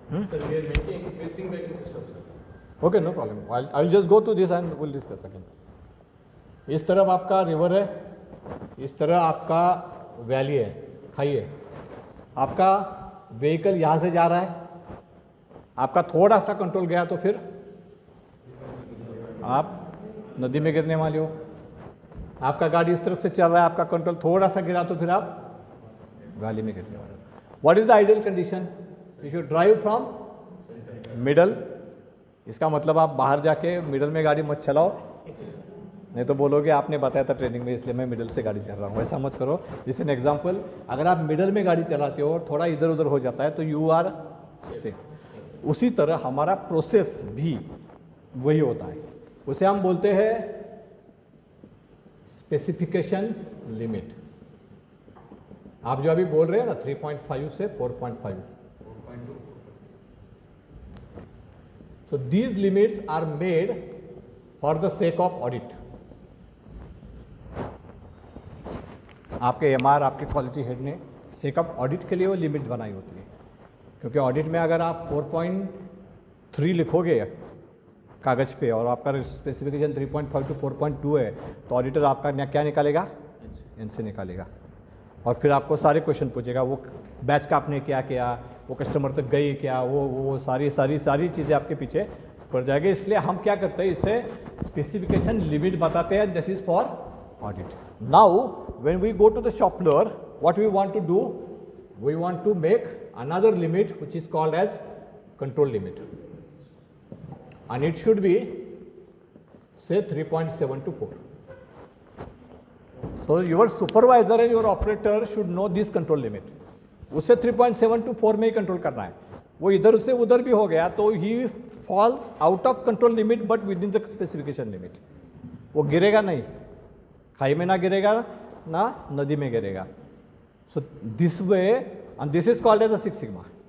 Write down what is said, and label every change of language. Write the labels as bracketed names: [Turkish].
[English] Sir, we are making facing braking system, sir. Okay, no problem. I will just go to this and will discuss again. [Hindi] इस तरफ आपका river है, इस तरह आपका valley है, खाई है. आपका व्हीकल यहाँ से जा रहा है, आपका थोड़ा सा कंट्रोल गया तो फिर आप नदी में गिरने वाले हो. आपका गाड़ी इस तरफ से चल रहा है, आपका कंट्रोल थोड़ा सा गिरा तो फिर आप वैली में गिरने वाले हो. [English] What is the ideal condition? You should drive from middle. [Hindi] इसका मतलब आप बाहर जाके मिडल में गाड़ी मत चलाओ, नहीं तो बोलोगे आपने बताया था ट्रेनिंग में इसलिए मैं मिडल से गाड़ी चल रहा हूँ. ऐसा मत करो. [English] जिस an example, [Hindi] अगर आप मिडल में गाड़ी चलाते हो और थोड़ा इधर उधर हो जाता है तो [English] You are safe. [Hindi] उसी तरह हमारा प्रोसेस भी वही होता है. उसे हम बोलते हैं स्पेसिफिकेशन लिमिट. आप जो अभी बोल रहे हैं ना [English] 3.5 से 4.5, so these limits are made for the sake of audit. [Hindi] आपके एमआर, आपके क्वालिटी हेड ने सेक ऑफ ऑडिट के लिए वो लिमिट बनाई होती है. क्योंकि ऑडिट में अगर आप 4.3 लिखोगे कागज़ पे और आपका स्पेसिफिकेशन 3.5 to 4.2 है तो ऑडिटर आपका क्या निकालेगा? इनसे निकालेगा. और फिर आपको सारे क्वेश्चन पूछेगा, वो बैच का आपने क्या किया, वो कस्टमर तक गई क्या, वो सारी चीज़ें आपके पीछे पड़ जाएगी. इसलिए हम क्या करते हैं, इससे स्पेसिफिकेशन लिमिट बताते हैं. [English] This is for audit. Now when we go to the shop floor, what we want to do, we want to make another limit which is called as control limit, and it should be say 3.7 to 4. So your supervisor and your operator should know this control limit. [Hindi] उससे 3.7 to 4 में ही control करना है. वो इधर से उधर भी हो गया तो ही [English] Falls out of control limit but within the specification limit. [Hindi] वो गिरेगा नहीं, खाई में ना गिरेगा ना नदी में गिरेगा. [English] So this way, and this is called as a 6 sigma.